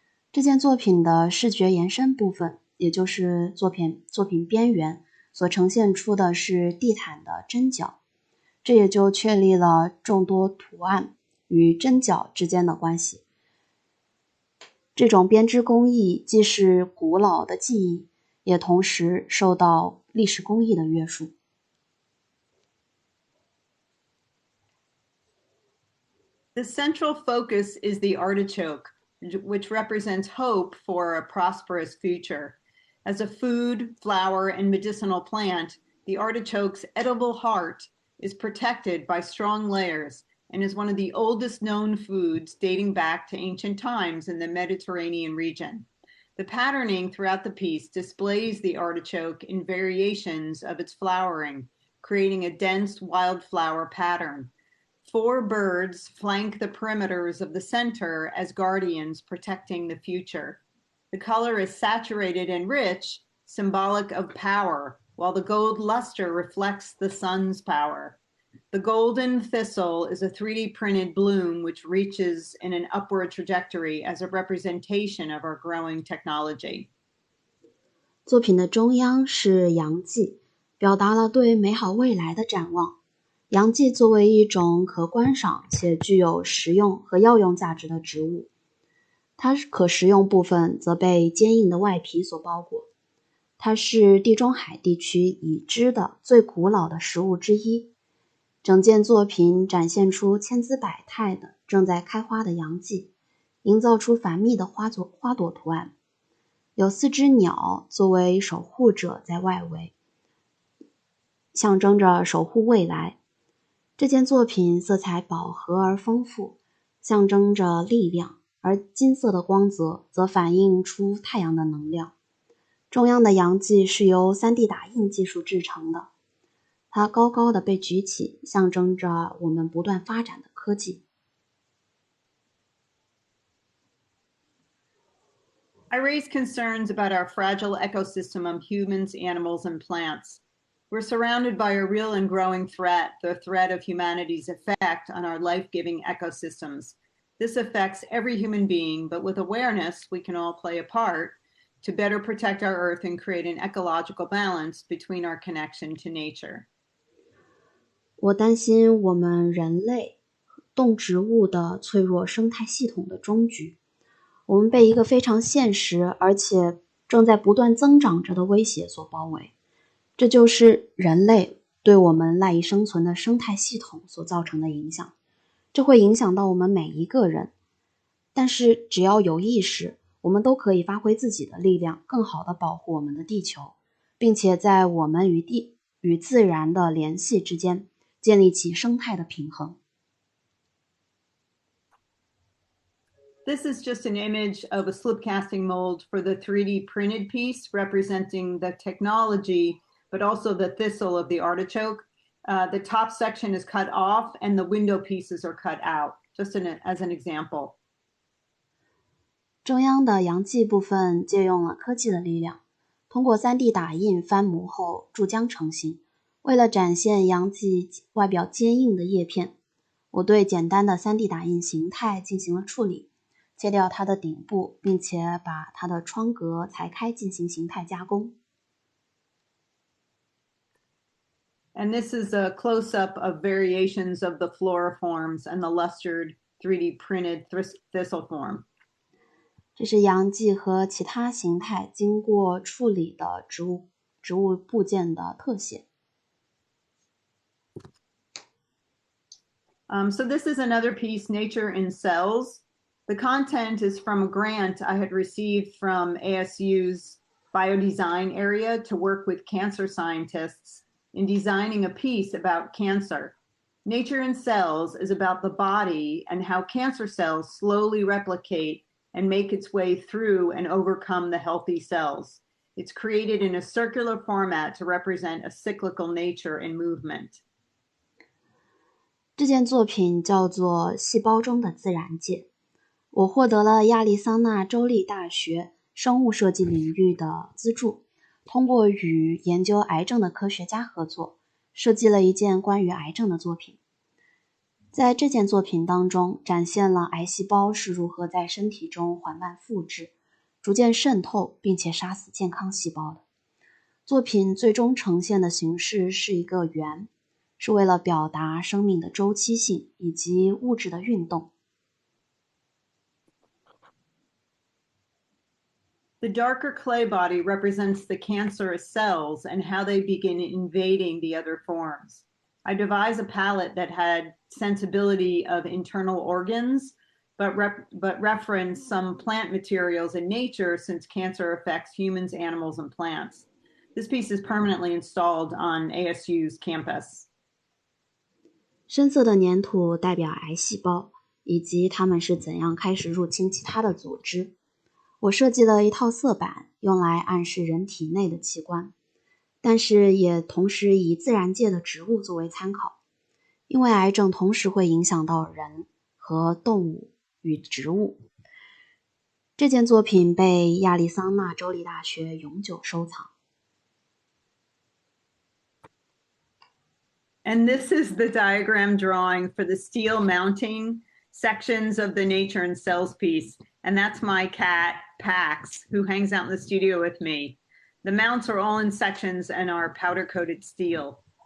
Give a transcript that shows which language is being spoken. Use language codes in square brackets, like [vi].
[zh] 这件作品的视觉延伸部分，也就是作品边缘所呈现出的是地毯的针脚，这也就确立了众多图案与针脚之间的关系。这种编织工艺既是古老的技艺，也同时受到历史工艺的约束。 [en] The central focus is the artichoke, which represents hope for a prosperous future. As a food, flower, and medicinal plant, the artichoke's edible heart is protected by strong layers and is one of the oldest known foods dating back to ancient times in the Mediterranean region. The patterning throughout the piece displays the artichoke in variations of its flowering, creating a dense wildflower pattern. 4 birds flank the perimeters of the center as guardians protecting the future. The color is saturated and rich, symbolic of power, while the gold luster reflects the sun's power. The golden thistle is a 3D printed bloom which reaches in an upward trajectory as a representation of our growing technology. [zh] 作品的中央是阳季，表达了对美好未来的展望。阳季作为一种可观赏且具有食用和药用价值的植物，它可食用部分则被坚硬的外皮所包裹。它是地中海地区已知的最古老的食物之一。整件作品展现出千姿百态的正在开花的阳季，营造出繁密的花朵图案。有4只鸟作为守护者在外围，象征着守护未来。这件作品色彩饱和而丰富，象征着力量，而金色的光泽则反映出太阳的能量。中央的阳季是由 3D 打印技术制成的，它高高的被举起，象征着我们不断发展的科技。 [en] I raise concerns about our fragile ecosystem of humans, animals, and plants. We're surrounded by a real and growing threat, the threat of humanity's effect on our life-giving ecosystems. This affects every human being, but with awareness, we can all play a part. to better protect our Earth and create an ecological balance between our connection to nature. [zh] 我担心我们人类动植物的脆弱生态系统的终局。我们被一个非常现实而且正在不断增长着的威胁所包围，这就是人类对我们赖以生存的生态系统所造成的影响。这会影响到我们每一个人，但是只要有意识，我们都可以发挥自己的力量，更好地保护我们的地球，并且在我们与自然的联系之间建立起生态的平衡。 [en] This is just an image of a slip casting mold for the 3D printed piece representing the technology, but also the thistle of the artichoke. The top section is cut off and the window pieces are cut out, just as an example. [zh] 中央的阳气部分借用了科技的力量，通过 3D 打印翻模后注浆成型。为了展现阳气外表坚硬的叶片，我对简单的 3D 打印形态进行了处理，切掉它的顶部，并且把它的窗格裁开进行形态加工。 [en] And this is a close-up of variations of the floriforms and the lustered 3D printed thistle form. [zh] 这是阳气和其他形态经过处理的植物部件的特写。 [en] So this is another piece, Nature in Cells. The content is from a grant I had received from ASU's biodesign area to work with cancer scientists in designing a piece about cancer. Nature in Cells is about the body and how cancer cells slowly replicate and make its way through and overcome the healthy cells. It's created in a circular format to represent a cyclical nature and movement. [zh] 这件作品叫做《细胞中的自然界》，我获得了亚利桑那州立大学生物设计领域的资助，通过与研究癌症的科学家合作，设计了一件关于癌症的作品。在这件作品当中，展现了癌细胞是如何在身体中缓慢复制，逐渐渗透，并且杀死健康细胞的。作品最终呈现的形式是一个圆，是为了表达生命的周期性以及物质的运动。 [en] The darker clay body represents the cancerous cells and how they begin invading the other forms. I devised a palette that had sensibility of internal organs, but referenced some plant materials in nature since cancer affects humans, animals, and plants. This piece is permanently installed on ASU's campus. [zh] 深色的粘土代表癌细胞，以及它们是怎样开始入侵其他的组织。我设计了一套色板，用来暗示人体内的器官，但是也同时以自然界的植物作为参考，因为癌症同时会影响到人和动物与植物。这件作品被亚利桑那州立大学永久收藏。 [en] And this is the diagram drawing for the steel mounting sections of the Nature in Cells piece. And that's my cat, Pax, who hangs out in the studio with me. The mounts are all in sections and are powder-coated steel.